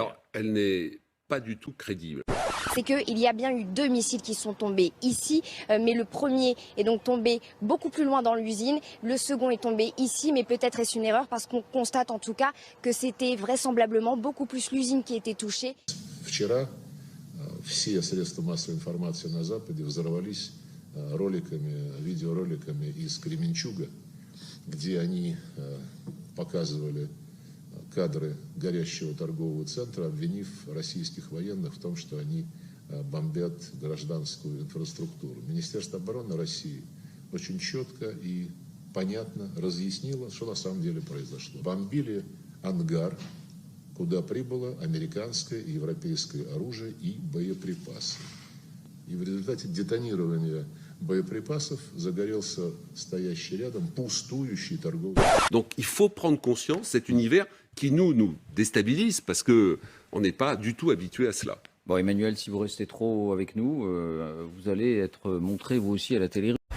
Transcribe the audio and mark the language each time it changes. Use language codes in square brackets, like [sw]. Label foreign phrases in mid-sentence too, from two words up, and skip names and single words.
[fr] Alors, elle n'est pas du tout crédible. C'est qu'il y a bien eu 2 missiles qui sont tombés ici, mais le premier est donc tombé beaucoup plus loin dans l'usine. Le second est tombé ici, mais peut-être est-ce une erreur parce qu'on constate en tout cas que c'était vraisemblablement beaucoup plus l'usine qui était touchée. [ru] Вчера все средства массовой информации на Западе взорвались видеороликами из Кременчуга, где они показывали кадры горящего торгового центра, обвинив российских военных в том, что они бомбят гражданскую инфраструктуру. Министерство обороны России очень четко и понятно разъяснило, что на самом деле произошло. Бомбили ангар, куда прибыло американское и европейское оружие и боеприпасы. И в результате детонирования боеприпасов загорелся стоящий рядом пустующий торговый. [fr] Donc il faut prendre conscience, cet univers qui nous déstabilise parce qu'on n'est pas du tout habitué à cela. Bon, Emmanuel, si vous restez trop avec nous, vous allez être montré vous aussi à la télé.